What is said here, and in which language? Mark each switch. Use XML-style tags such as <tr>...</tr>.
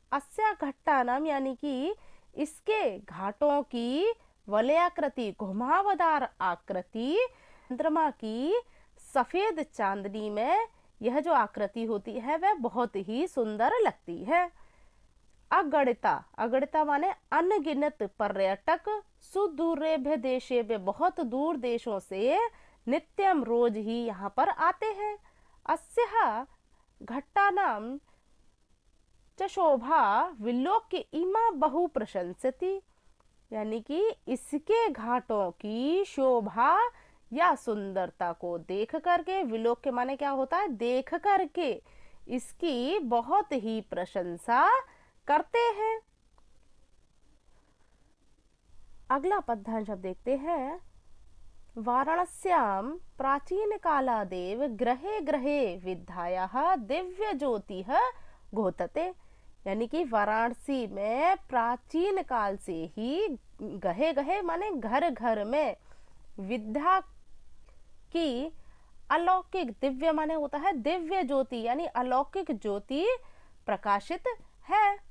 <hi>अस्या घट्टानाम यानी कि इसके घाटों की वलयाकृति घुमावदार आकृति, चंद्रमा की सफेद चांदनी में यह जो आकृति होती है वह बहुत ही सुंदर लगती है। अगणिता, अगणिता माने अनगिनत पर्यटक सुदूरेभ्य देशेभ्य, बहुत दूर देशों से नित्यम रोज ही यहाँ पर आते हैं।</hi> <sa>अस्याः घट्टानां च शोभा विलोक्य इमा बहु प्रशंसति।</sa> <hi>यानी कि इसके घाटों की शोभा या सुंदरता को देख करके, विलोक्य माने क्या होता है? देख करके इसकी बहुत ही प्रशंसा करते हैं। अगला पद्यांश अब देखते हैं।</hi> <sa>वाराणस्यां प्राचीन कालादेव ग्रहे ग्रहे विद्यायाः दिव्य ज्योतिः घोतते।</sa> <hi>यानी कि वाराणसी में प्राचीन काल से ही गहे गहे माने घर घर में विद्या की अलौकिक, दिव्य माने होता है दिव्य ज्योति यानी अलौकिक ज्योति प्रकाशित है।</hi>